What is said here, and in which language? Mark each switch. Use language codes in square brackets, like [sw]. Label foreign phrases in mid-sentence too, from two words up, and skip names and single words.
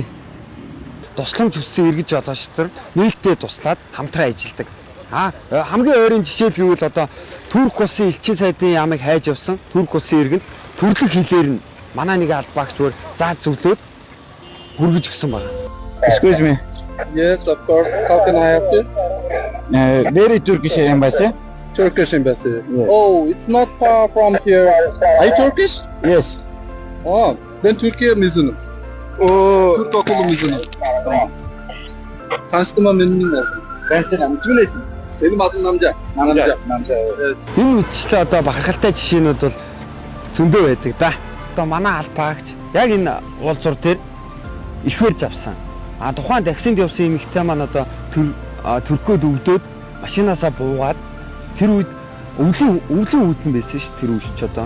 [mn] Тусламж хүссэн эргэж жолооч нар нийтдээ туслаад хамтран ажилладаг. Хамгийн ойрын жишээ гэвэл одоо Турк улсын элчин сайдын ямыг хайж явсан Турк улсын иргэнд төрлөх хэлээр нь манай нэг албаагч бүр зааж зөвлөөд хүргэж гисэн байна. [en] Excuse me. Yes, of course. How can I help you? Where is Turkish embassy? Turkish embassy. Yes. Oh, it's not far from here. Are you Turkish? Yes. [tr] Oh, ben Türkiye mezunum. Türk okulu mezunum. Tanıştığıma memnun oldum. Ben senin ismin neyse? Benim adım Namca. Namca. Evet. [mn] Энэ үтчлээ одоо бахархалтай жишээнүүд бол зөндөө байдаг да. Одоо манай албаагч яг энэ уулзуур дээр их барьж авсан. Тухайн таксинд явсан эмэгтэй маань одоо төркөөд өвдөөд машинаасаа буугаад тэр үед өвлөн үүдэн байсан ш тэр үеч одоо.